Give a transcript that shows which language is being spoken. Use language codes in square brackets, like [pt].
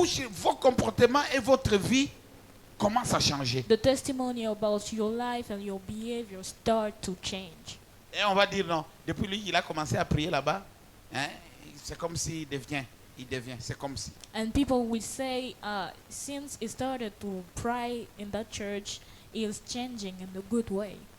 [fr] vos comportements et votre vie commencent à changer. [en] the testimony about your life and your behavior start to change. [fr] Et on va dire non, depuis lui il a commencé à prier là-bas, hein, c'est comme s'il devient, c'est comme si. [en] And people will say, since he started to pray in that church, he is changing in a good way.